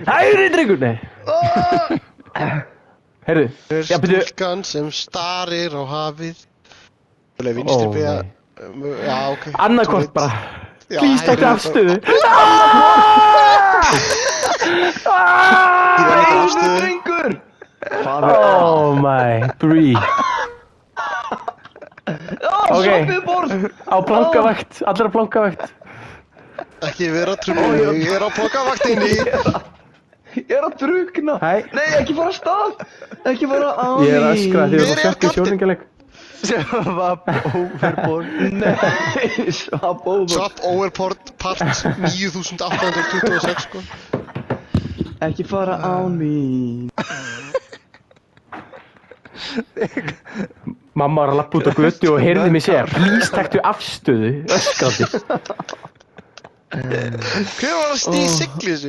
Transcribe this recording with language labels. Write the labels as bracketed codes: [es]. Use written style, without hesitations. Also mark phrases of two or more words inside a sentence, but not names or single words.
[is] Hægri, drengur, nei! Heyrðu, stúlkan sem starir á hafið. Vinstri beygja... Já, ok. Annarkvort bara. Please, takk afstöðu. Drengur! [en] Oh my, breathe. [is] Ok, á plankavakt, allir á plankavakt. Ekki vera trúið, ég er á plankavaktinni. Ég er að drukna. Nei, ekki fara af stað. Ekki fara á Ég er að öskra því að það sökk í sjóningaleik. [en] Swap overboard. Nei, swap overboard. Swap overboard part 9826, [is] sko. Ekki fara á mín. Mamma var að lappa út á götu og heyrði mig segja please taktu afstöðu, öskrandi. Hver var að stýra sigli þessu?